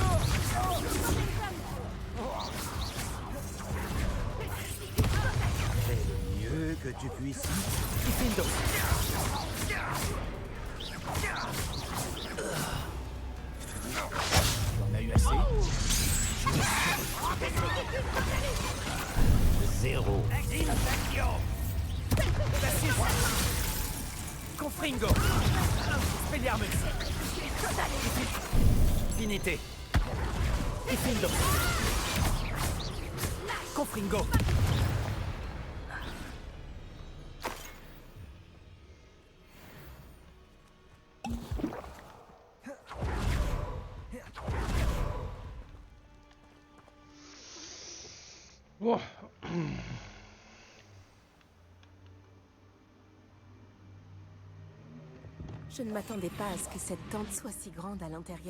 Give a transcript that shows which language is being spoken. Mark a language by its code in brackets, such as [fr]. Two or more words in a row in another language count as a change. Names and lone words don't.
[fr] Mieux que tu puisses. Diffindo! On a eu assez. Zéro. Confringo! Expelliarmus! Finité! Diffindo! Confringo! Bon. Je ne m'attendais pas à ce que cette tente soit si grande à l'intérieur.